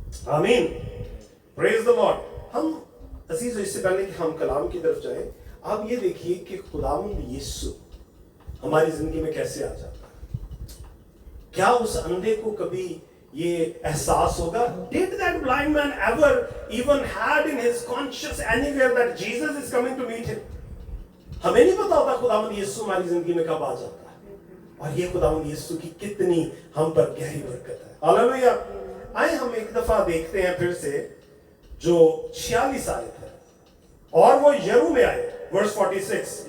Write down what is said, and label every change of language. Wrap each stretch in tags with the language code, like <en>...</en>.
<hi>आमीन,</hi> <en>Praise the lord.</en> <hi>हम अजीजों, इससे पहले कि हम कलाम की तरफ जाएं, आप ये देखिए कि खुदावंद यीशु हमारी जिंदगी में कैसे आ जाता है। क्या उस अंधे को कभी ये एहसास होगा?</hi> <en>Did that blind man ever even had in his conscience anywhere that Jesus is coming to meet him?</en> <hi>हमें नहीं पता होता खुदावंद यीशु हमारी जिंदगी में कब आ जाता है, और ये खुदावंद यीशु की कितनी हम पर गहरी बरकत है। हालेलुया। आए हम एक दफा देखते हैं फिर से जो 46 आयत है, और वो यरू में आए, वर्स 46।</hi>